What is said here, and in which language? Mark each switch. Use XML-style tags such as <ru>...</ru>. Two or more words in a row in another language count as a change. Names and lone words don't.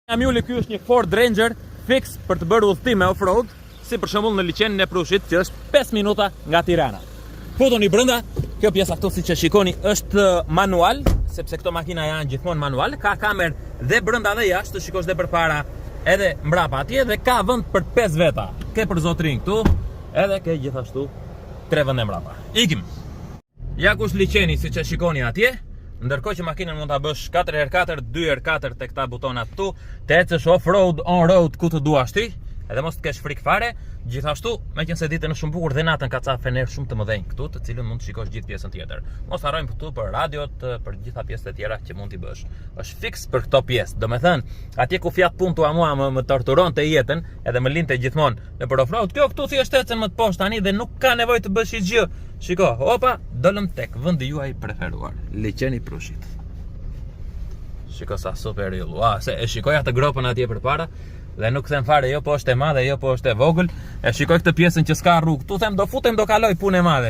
<sq>Mjulli ky është një Ford Ranger fix për të bërë udhëtime off-road, si për shembull në liçenin e Prushit, që është 5 minuta nga Tirana. Futuni brenda, kjo pjesa këtu siç e shikoni është manual, sepse këto makina janë gjithmonë manual, ka kamerë dhe brenda dhe jashtë, të shikosh dhe përpara edhe mbrapa atje dhe ka vend për 5 veta. Ke për zotrin këtu, edhe ke gjithashtu 3 vende mbrapa. Ikim. Ja ku është liçeni siç e shikoni atje. Ndërkohë që makinën mund ta bësh 4x4, 2x4 tek këta butona këtu, të ecësh</sq> <en>off-road, on-road</en> <sq>ku të duash ti, edhe mos të kesh frikë fare. Gjithashtu, meqense ditën është shumë bukur dhe natën ka ca fener shumë të mëdhenj këtu, të cilën mund të shikosh gjithë pjesën tjetër. Mos harrojmë këtu për radiot, për gjitha pjesët e tjera që mund t'i bësh. Është fiks për këto pjesë. Domethënë, atje ku Fiat Punto mua më torturonte jetën, edhe më linte gjithmonë në për off-road, kjo këtu thjesht ecën më të poshtë tani dhe nuk ka nevojë të bësh gjë. Shiko, opa, dolëm tek vendi juaj preferuar, liçeni Prushit. Shiko sa super yll. Se e shikoj atë gropën atje përpara dhe nuk them fare jo po është e madhe, jo po është e vogël. E shikoj këtë pjesën që s'ka rrugë. Tu them do futem, do kaloj punë e madhe.</sq>